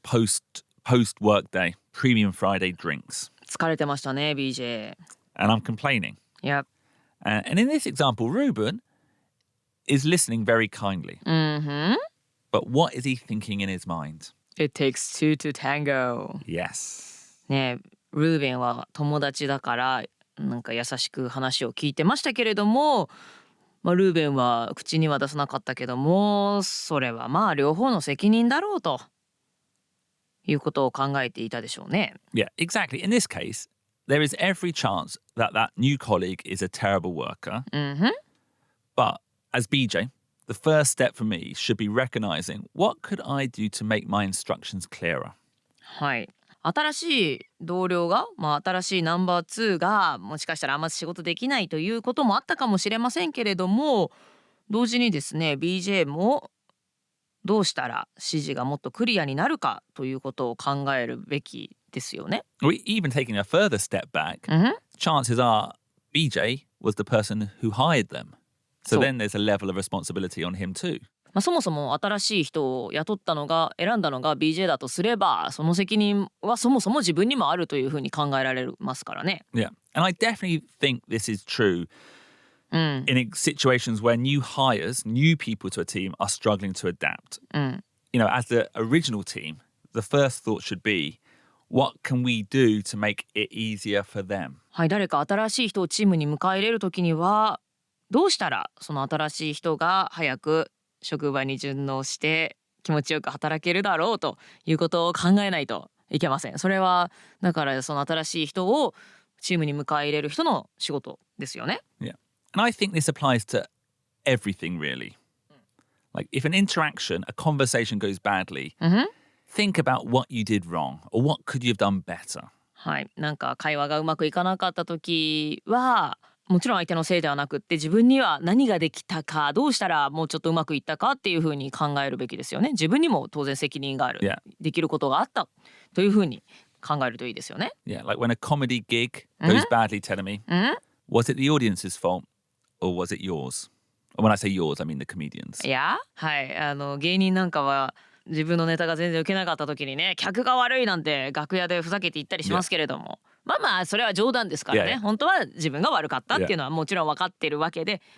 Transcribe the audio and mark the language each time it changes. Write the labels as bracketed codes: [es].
[en] Post work day, premium Friday drinks. [ja] 疲れてましたね、BJ。 [en] And I'm complaining. Yep. And in this example, Ruben is listening very kindly. But what is he thinking in his mind? It takes two to tango. Yes. [ja] ねえ、ルーベンは友達だからなんか優しく話を聞いてましたけれども、ルーベンは口には出さなかったけども、それはまあ両方の責任だろうということを考えていたでしょうね。 [en] Yeah, exactly. In this case, there is every chance that new colleague is a terrible worker. But as BJ, the first step for me should be recognizing what could I do to make my instructions clearer. [ja] はい。新しい同僚が、新しいナンバー2がもしかしたらあんま仕事できないということもあったかもしれませんけれども、同時にですね BJ もどうしたら指示がもっとクリアになるかということを考えるべきですよね。 [en] Even taking a further step back, chances are BJ was the person who hired them. So then there's a level of responsibility on him too. [ja] そもそも新しい人を雇ったのが選んだのが BJ だとすれば、その責任はそもそも自分にもあるというふうに考えられますからね。 [en] Yeah. And I definitely think this is true in situations where new hires, new people to a team are struggling to adapt. You know, as the original team, the first thought should be, what can we do to make it easier for them? [ja] はい、誰か新しい人をチームに迎え入れるときには、どうしたらその新しい人が早く職場に順応して気持ちよく働けるだろうということを考えないといけません。それはだからその新しい人をチームに迎え入れる人の仕事ですよね。 [en] Yeah. And I think this applies to everything really. Like if an interaction, a conversation goes badly, think about what you did wrong or what could you have done better. [ja] はい、なんか会話がうまくいかなかった時はもちろん相手のせいではなくって自分には何ができたか、どうしたらもうちょっとうまくいったかっていうふうに考えるべきですよね。自分にも当然責任がある、できることがあったというふうに考えるといいですよね。 [en] Yeah, like when a comedy gig goes badly, tell me, was it the audience's fault or was it yours? And when I say yours, I mean the comedians. [ja] いや、はい、芸人なんかは自分のネタが全然受けなかった時にね、客が悪いなんて楽屋でふざけて言ったりしますけれども、それは冗談ですからね。本当は自分が悪かったっていうのはもちろん分かってるわけで。